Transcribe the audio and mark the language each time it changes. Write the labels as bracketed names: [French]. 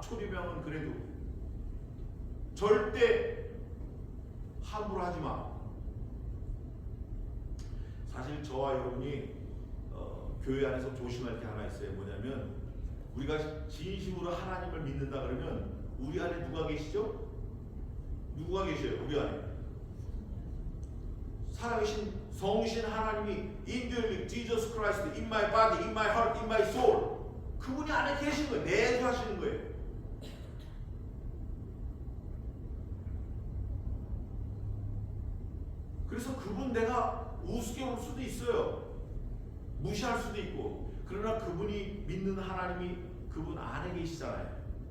[Korean] 초리명왕은 그래도 절대 함부로 하지 마. 사실 저와 여러분이 교회 안에서 조심할 게 하나 있어요. 뭐냐면 우리가 진심으로 하나님을 믿는다 그러면 우리 안에 누가 계시죠? 누가 계셔요? 우리 안에 살아계신 성신 하나님이 [English] indwelling Jesus Christ in my body, in my heart, in my soul. [Korean] 그분이 안에 계신 거예요. 내주하시는 거예요. 그래서 그분 내가 우습게 볼 수도 있어요. 무시할 수도 있고. 그러나 그분이 믿는 하나님이 그분 안에 계시잖아요.